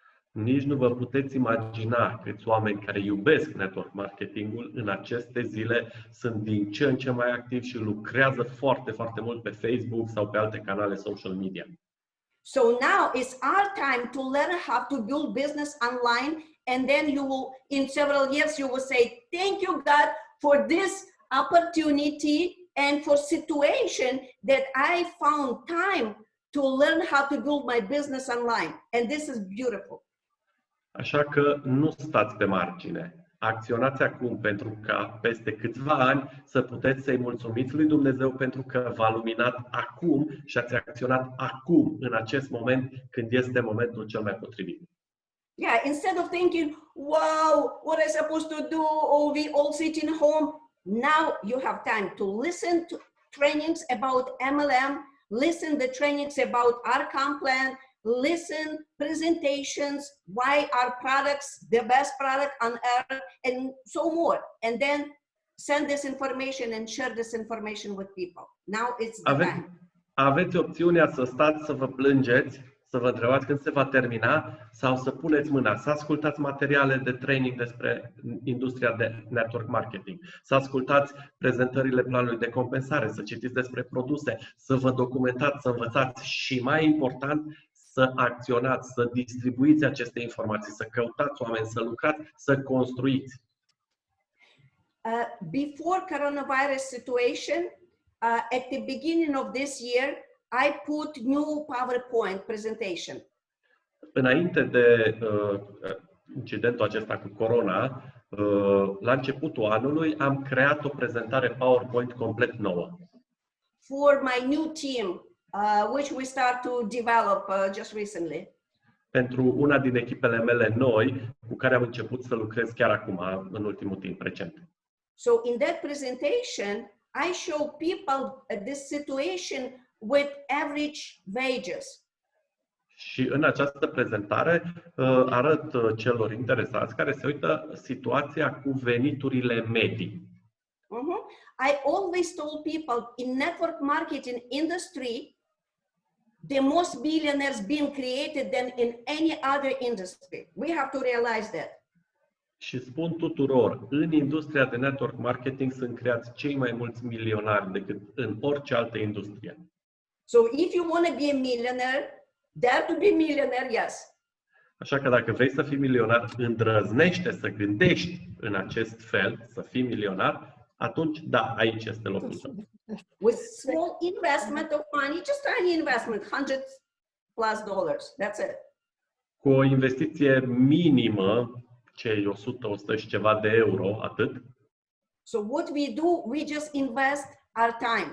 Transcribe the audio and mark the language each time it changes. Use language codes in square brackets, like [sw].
[ro] Nici nu vă puteți imagina câți oameni care iubesc network marketingul în aceste zile sunt din ce în ce mai activi și lucrează foarte, foarte mult pe Facebook sau pe alte canale social media. [en] So now it's our time to learn how to build business online, and then you will, in several years, you will say, thank you, God, for this opportunity and for situation that I found time to learn how to build my business online. And this is beautiful. [ro] Așa că nu stați pe margine. Acționați acum pentru ca peste câțiva ani să puteți să-i mulțumiți lui Dumnezeu pentru că v-a luminat acum și ați acționat acum, în acest moment, când este momentul cel mai potrivit. [en] Yeah, instead of thinking, wow, what am I supposed to do? Oh, we all sit in home. Now you have time to listen to trainings about MLM, listen the trainings about our comp plan, listen presentations, why our products, the best product on earth, and so more. And then send this information and share this information with people. Now it's the time. [ro] Aveți opțiunea să stați să vă plângeți, să vă întrebați când se va termina sau să puneți mâna, să ascultați materiale de training despre industria de network marketing, să ascultați prezentările planului de compensare, să citiți despre produse, să vă documentați, să învățați și, mai important, să acționați, să distribuiți aceste informații, să căutați oameni, să lucrați, să construiți. [en] Before coronavirus situation, at the beginning of this year, I put new PowerPoint presentation. [ro] Înainte de incidentul acesta cu corona, la începutul anului am creat o prezentare PowerPoint complet nouă. [en] For my new team, which we start to develop just recently. [ro] Pentru una din echipele mele noi, cu care am început să lucrez chiar acum, în ultimul timp recent. [en] So in that presentation, I show people this situation with average wages. [ro] Și în această prezentare arăt celor interesați care se uită situația cu veniturile medii. [en] I always told people in network marketing industry, the most billionaires being created than in any other industry. We have to realize that. [ro] Și spun tuturor, în industria de network marketing sunt creați cei mai mulți milionari decât în orice altă industrie. [en] So if you want to be a millionaire, dare to be millionaire, yes. [ro] Așa că dacă vrei să fii milionar, îndrăznește să gândești în acest fel, să fii milionar, atunci da, aici este locul tău. [en] With small investment of money, just tiny investment, $100+ that's it. [ro] Cu o investiție minimă, cei 100 și ceva de euro, atât. [en] So what we do, we just invest our time.